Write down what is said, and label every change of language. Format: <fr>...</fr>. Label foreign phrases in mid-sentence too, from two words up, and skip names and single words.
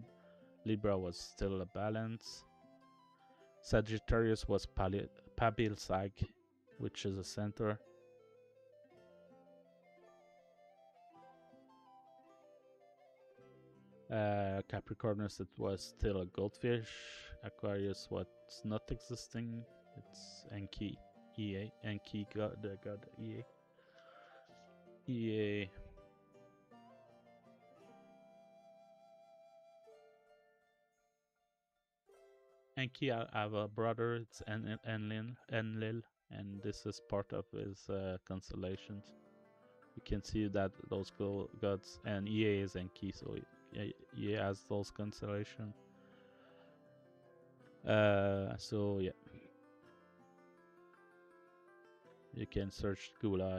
<en>Libra was still a balance. Sagittarius was Pabilsag, which is a centaur. Capricornus, it was still a goldfish. Aquarius was not existing. It's Enki, EA, Enki god, the god EA. EA. Enki have a brother. It's Enlil, and this is part of his constellations. You can see that those gods, and EA is Enki, so EA has those constellations. So yeah, you can search Gula.</en>